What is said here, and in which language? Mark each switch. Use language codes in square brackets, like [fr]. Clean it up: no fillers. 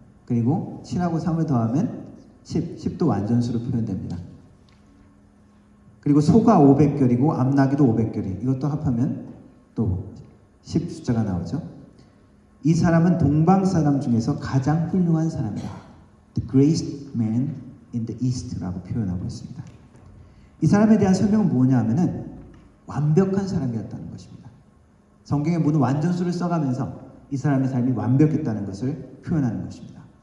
[ko] 그리고 7하고 3을 더하면 10도 완전수로 표현됩니다. 그리고 소가 500결이고 암나귀도 500결이, 이것도 합하면 또 10 숫자가 나오죠. 이 사람은 동방 사람 중에서 가장 훌륭한 사람이다. [en] The greatest man in the East [ko] 라고 표현하고 있습니다. 이 사람에 대한 설명은 뭐냐 하면은 완벽한 사람이었다는 것입니다. 성경의 모든 완전수를 써가면서 이 사람의 삶이 완벽했다는 것을 표현하는 것입니다.